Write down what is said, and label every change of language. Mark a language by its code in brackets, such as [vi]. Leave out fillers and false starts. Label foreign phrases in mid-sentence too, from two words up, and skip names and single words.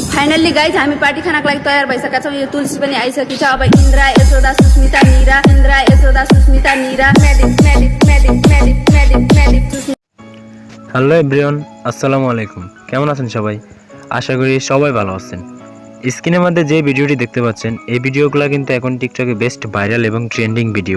[en] finally guys [ne] हामी पार्टी खानाको लागि तयार भइसकेका छौँ। यो तुलसी पनि आइसकेको छ। अब इन्द्रा यशोदा सुस्मिता नीरा [en] hello everyone, [ar] السلام عليكم. [bn] কেমন আছেন সবাই? আশা করি সবাই ভালো আছেন। স্ক্রিনের মধ্যে যে ভিডিওটি দেখতে পাচ্ছেন এই ভিডিওগুলো কিন্তু এখন টিকটকে [en] best viral [bn] এবং [en] trending video.